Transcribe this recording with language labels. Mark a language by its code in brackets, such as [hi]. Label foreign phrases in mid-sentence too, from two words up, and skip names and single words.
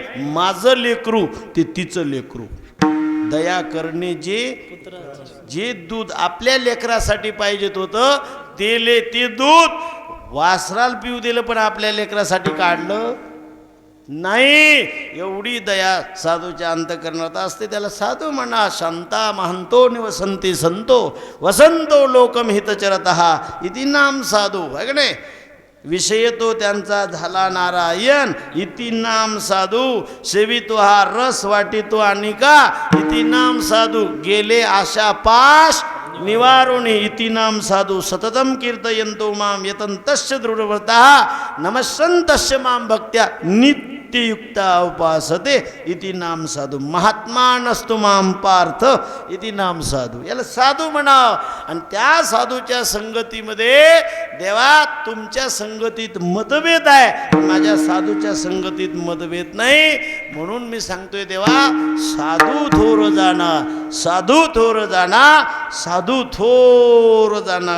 [mr] माझं लेकरू ते तिचं लेकरू. दया करणे जे दूध आपल्या लेकरासाठी पाहिजेत होतं ते दूध वासराला पिऊ दिलं पण आपल्या लेकरासाठी काढलं नाही. एवढी दया साधूच्या अंतःकरणात असते. त्याला साधू म्हणा. [sa] शांता महंतो निवसंती संतो वसंतो लोकमहितचरतः इति नाम साधू. [mr] आहे का नाही. विषय तो त्यांचा झाला नारायण [sa] इति नाम साधू. [mr] सेवितो हा रस वाटितो आणि का [sa] इति नाम साधू. [mr] गेले आशा पाश निवारुणी [sa] इति नाम साधू. सततम कीर्तयन्तो माम यतन्तस्य दृढव्रतः नमस्सन्तस्य माम भक्त्या नित्ययुक्ता उपासते इति नाम साधू. महात्मा नस्तु माम पार्थ इति नाम साधू. [mr] याला साधू म्हणाव. आणि त्या साधूच्या संगतीमध्ये देवा तुमच्या संगतीत मतभेद आहे माझ्या साधूच्या संगतीत मतभेद नाही. म्हणून मी सांगतोय देवा साधू थोर जाना साधू थोर जाना साधू थोर जाना.